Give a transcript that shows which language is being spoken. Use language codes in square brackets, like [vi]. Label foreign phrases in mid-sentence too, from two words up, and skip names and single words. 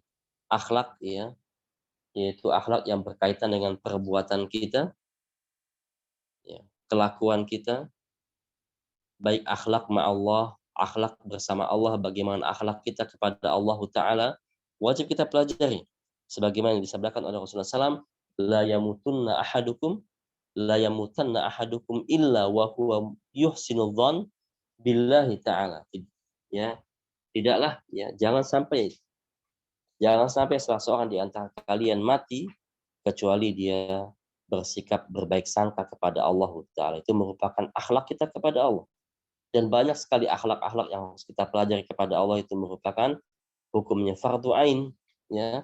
[id] Akhlak ya, yaitu akhlak yang berkaitan dengan perbuatan kita, ya, kelakuan kita, baik akhlak ma'allah, akhlak bersama Allah, bagaimana akhlak kita kepada Allah Ta'ala, wajib kita pelajari. Sebagaimana yang disabdakan oleh Rasulullah SAW, [ar] لا يموتن أحدكم، لا يموتن أحدكم إلا وهو يحسن الظن بالله تعالى. [id] Ya, tidaklah, ya, jangan sampai salah seorang di antara kalian mati kecuali dia bersikap berbaik sangka kepada Allah Ta'ala. Itu merupakan akhlak kita kepada Allah. Dan banyak sekali akhlak-akhlak yang harus kita pelajari kepada Allah, itu merupakan hukumnya fardu ain, ya.